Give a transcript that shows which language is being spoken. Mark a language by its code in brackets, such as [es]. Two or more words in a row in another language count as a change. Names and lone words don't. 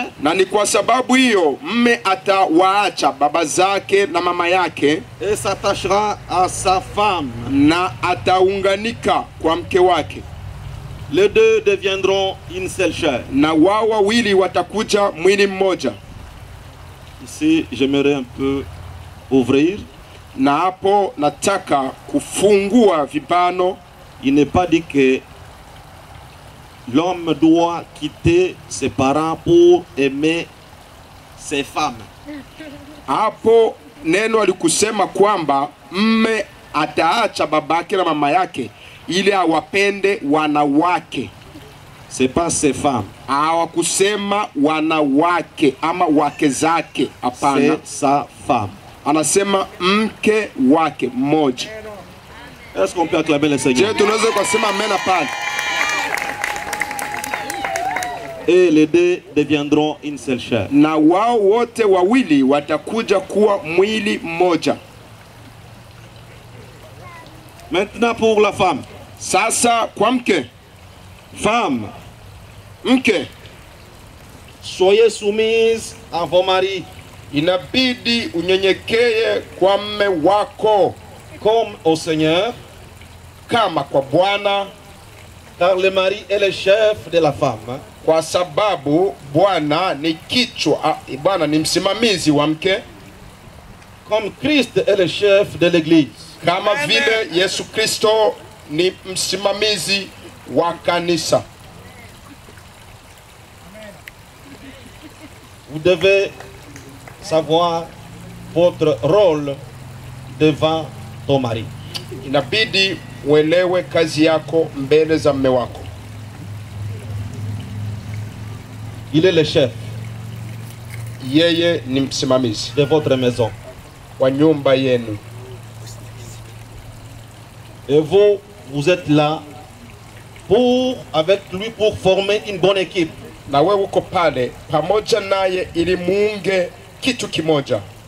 [sw] Na ni kwa sababu hiyo mme atawaacha baba zake na mama yake [fr] et s'attachera à sa femme. [sw] na ataunganika kwa mke wake, [fr] Les deux deviendront une seule chair. [sw] na wao wawili watakuja mwili mmoja. [fr] Ici, j'aimerais un peu ouvrir. [sw] Na hapo nataka kufungua vibano. [fr] Il n'est pas dit que l'homme doit quitter ses parents pour aimer ses femmes. [sw] Hapo neno alikusema kwamba mme ataacha babake na mama yake ili awapende wanawake. [fr] C'est pas ses femmes, [sw] Hawakusema wanawake ama wake zake, hapana. [fr] c'est sa femme. [sw] Anasema mke wake mmoja. [fr] Est-ce qu'on peut acclamer le Je, Seigneur? [sw] tunaweza kusema amen pale. [fr] Et les deux deviendront une seule chair. [sw] Na wao wote wawili watakuja kuwa mwili mmoja. [fr] Maintenant pour la femme. [sw] Sasa kwa mke, [fr] Femme, [sw] mke [fr] soyez soumise à vos maris [sw] inabidi unyenyekee kwa mme wako [fr] comme au Seigneur, [sw] kama kwa Bwana, [fr] car le mari est le chef de la femme. [sw] kwa sababu Bwana ni kichwa, Bwana ni msimamizi wa mke, [fr] Comme Christ est le chef de l'Église. [sw] kama vile Yesu Kristo ni msimamizi wa kanisa. [fr] Vous devez savoir votre rôle devant ton mari. [sw] Inabidi uelewe kazi yako mbele za mme wako. [fr] Il est le chef [sw] Yeye ni msimamizi [fr] de votre maison. [sw] wa nyumba yenu, [fr] Et vous, vous êtes là avec lui pour former une bonne équipe. [sw] na wewe uko pale pamoja naye ili muunge kitu kimoja.